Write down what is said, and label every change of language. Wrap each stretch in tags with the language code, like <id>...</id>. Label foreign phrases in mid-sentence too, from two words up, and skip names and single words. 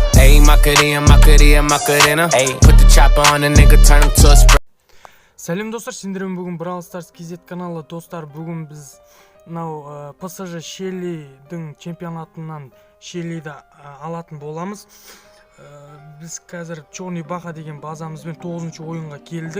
<en>Put the chopper on a nigga, turn him to a spray.</en> <kk>Сәлем достар, сендермен бүгін Brawl Stars KZ каналы достар. Бүгін біз мынау PSG Шеллидің чемпионатынан Шеллиді алатын боламыз. Біз қазір Черный Баха деген базамызбен 9-ші ойынға келдік.</kk>